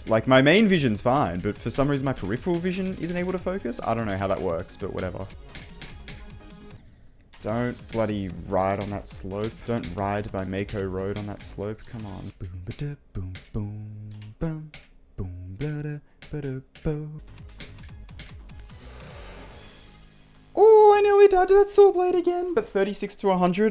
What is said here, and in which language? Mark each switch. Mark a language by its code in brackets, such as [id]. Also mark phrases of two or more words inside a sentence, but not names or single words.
[en] Like my main vision's fine, but for some reason my peripheral vision isn't able to focus. I don't know how that works, but whatever. Don't bloody ride on that slope. Don't ride by Mako Road on that slope. Come on. Boom, ba-da, boom, boom, boom, boom, ba-da, ba-da, boom. Oh, I nearly died to that saw blade again, but 36 to 100.